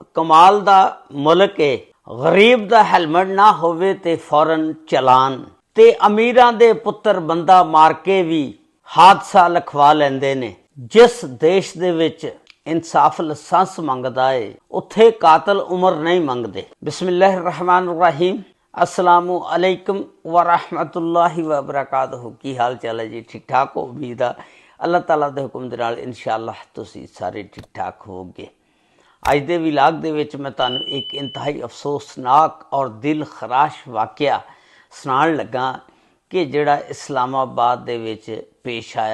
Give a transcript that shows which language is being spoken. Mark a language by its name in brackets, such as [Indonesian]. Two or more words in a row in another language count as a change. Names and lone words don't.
[Punjabi] کمال دا ملک اے، غریب دا ہیلمٹ نہ ہووے تے فوراً چالان، تے امیراں دے پتر بندہ مار کے وی حادثہ لکھوا لیندے نے. جس دیس دے وچ انصاف لائسنس منگدا اے اوتھے قاتل عمر نہیں منگدے. [Arabic] بسم الله الرحمن الرحيم۔ السلام عليكم ورحمة الله وبركاته. [Punjabi] کی حال چال اے جی؟ ٹھیک ٹھاک او? امید اے اللہ تعالیٰ دے حکم دے نال ان شاء اللہ تسیں سارے ٹھیک ٹھاک ہوو گے. اج دے ولاگ دے وچ میں تہانوں اک انتہائی افسوسناک اور دل خراش واقعہ سنان لگا کہ جیہڑا اسلام آباد دے وچ پیش آیا.